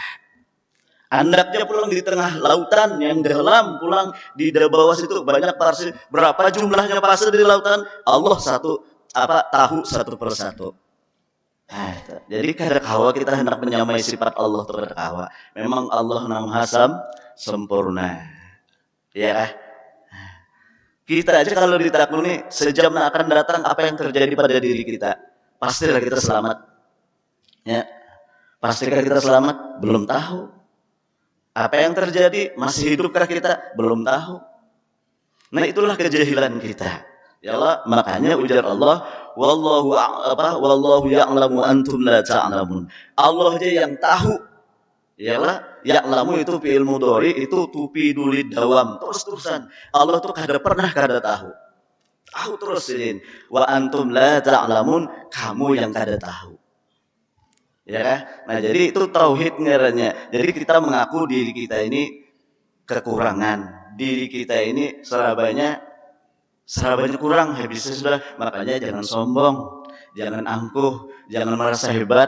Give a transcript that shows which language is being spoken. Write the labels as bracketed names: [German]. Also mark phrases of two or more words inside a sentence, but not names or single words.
[Banjar] Andaknya pulang di tengah lautan yang dalam, pulang di bawah situ banyak pasir, berapa jumlahnya pasir di lautan, Allah tahu satu persatu. Nah, jadi kada kawa kita hendak menyamai sifat Allah terhadap kawa. [Indonesian] Memang Allah Maha sempurna. Ya kah? Kita aja kalau ditakluni sejam akan datang apa yang terjadi pada diri kita, pastilah kita selamat. Ya. Pastikah kita selamat? Belum tahu. Apa yang terjadi? Masih hidupkah kita? Belum tahu. Nah, itulah kejahilan kita. Ya Allah, makanya ujar Allah, [Arabic] والله يعلم أنتم لا تعلمون. [Indonesian] Allah aja yang tahu. Ya Allah, ya'lamu itu [Arabic] فعل مضارع, [Indonesian] itu [Arabic] تفيد الدوام, [Indonesian] terus-terusan. [Banjar] Allah tuh kada pernah kada tahu. [Indonesian] Tahu terus ini. [Arabic] وأنتم لا تعلمون, [Banjar] kamu yang kada tahu. [Indonesian] Ya kan? Nah, jadi itu tauhid ngarannya. Jadi kita mengaku diri kita ini kekurangan. [Banjar] Diri kita ini serabanya kurang, habisnya sudah. [Indonesian] Makanya jangan sombong, jangan angkuh, jangan merasa hebat.